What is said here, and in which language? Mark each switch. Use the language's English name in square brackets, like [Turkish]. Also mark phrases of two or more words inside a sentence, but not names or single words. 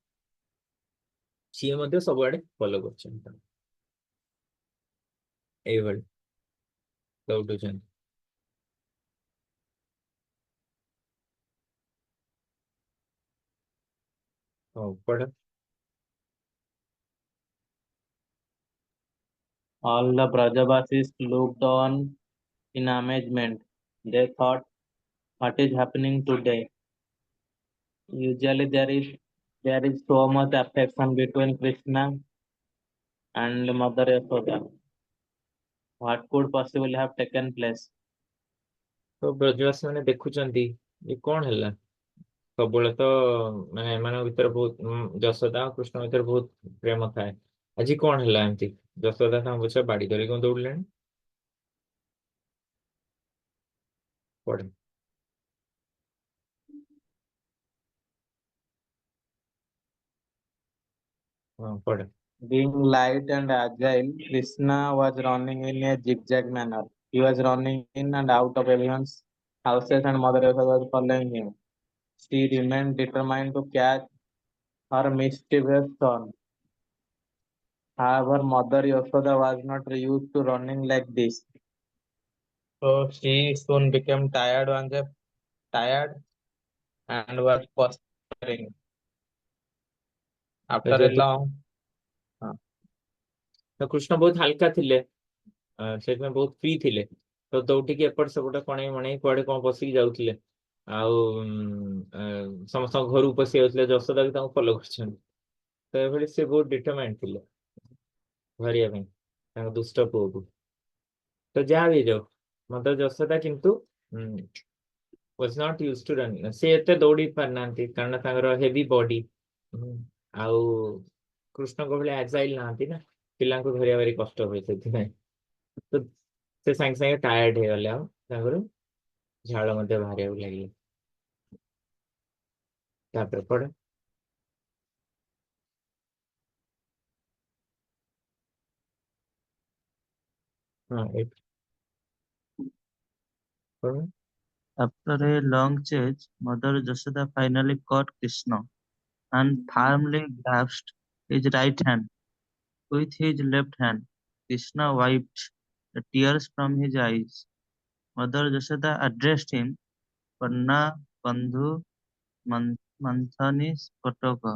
[Odia] ସିଏ ମଧ୍ୟ ସବୁଆଡେ ଫଲୋ କରୁଛନ୍ତି, ଏଇଭଳି ଦୌଡୁଛନ୍ତି। ହଉ ପଢ। [English] All the Brajavasis looked on in amazement. They thought, what is happening today? Usually there is so much affection between Krishna and Mother Yashoda. What could possibly have taken place? [Odia] ତ ବ୍ରଜବାସୀ ମାନେ ଦେଖୁଛନ୍ତି ଏ କଣ ହେଲା, ସବୁବେଳେ ତ ମାନେ ଏମାନଙ୍କ ଭିତରେ ବହୁତ ଯଶୋଦା ଆଉ କୃଷ୍ଣ ଭିତରେ ବହୁତ ପ୍ରେମ ଥାଏ, ଆଜି କଣ ହେଲା ଏମିତି? ଯଶୋଦା ତାଙ୍କ ପଛରେ ବାଡି ଧରି କଣ ଦୌଡ଼ିଲେଣି? ପଢେ। ହଁ ପଢେ। [English] Being light and agile, Krishna was running in a zigzag manner. He was running in and out of everyone's houses, and Mother Yashoda was following him. She remained determined to catch her mischievous son. However, Mother Yashoda was not used to running like this, so she soon became tired and was posturing. [Odia] ତ [English] After a [Odia] ଯେହେତୁ [English] long [Odia] ତ କୃଷ୍ଣ ବହୁତ ହାଲକା ଥିଲେ, ସେଥିପାଇଁ ବହୁତ ଫ୍ରି ଥିଲେ, ତ ଦୌଡ଼ିକି ଏପଟ ସେପଟ କଣେଇ ମଣେଇ କୁଆଡେ କଣ ପଶିକି ଯାଉଥିଲେ, ଆଉ ସମସ୍ତଙ୍କ ଘରକୁ ପଶି ଯାଉଥିଲେ। ଯଶୋଦା ବି ତାଙ୍କୁ ଫଲୋ କରିଛନ୍ତି। ତ ଏଭଳି ସେ ବହୁତ ଡିଟରମାଇଣ୍ଡ ଥିଲେ ଧରିବା ପାଇଁ ତାଙ୍କ ଦୁଷ୍ଟ ପୁଅକୁ। ତ ଯାହା ବି ହେଇଯାଉ, ମଦର ଯଶୋଦା କିନ୍ତୁ [English] was not used to run, [Odia] ସେ ଏତେ ଦୌଡ଼ି ପାରିନାହାନ୍ତି କାରଣ ତାଙ୍କର [English] heavy body, [Odia] ଆଉ କୃଷ୍ଣଙ୍କ ଭଳି ଆଜାଇଲ ନାହାନ୍ତି ନା, ପିଲାଙ୍କୁ ଧରିବା ଭାରି କଷ୍ଟ ହୁଏ, ସେଥିପାଇଁ ତ ସେ ସାଙ୍ଗେ ସାଙ୍ଗେ ଟାୟାର୍ଡ ହେଇଗଲେ, ଆଉ ତାଙ୍କର ଝାଳ ମଧ୍ୟ ବାହାରିବାକୁ ଲାଗିଲା। ତାପରେ ପଡେ। ହଁ ଏଇଠି ପଢ। [English] After a long chase, Mother Yashoda finally caught Krishna and firmly grasped his right hand with his left hand. Krishna wiped the tears from his eyes. Mother Yashoda addressed him, Panna Bandhu Manthani Spataka.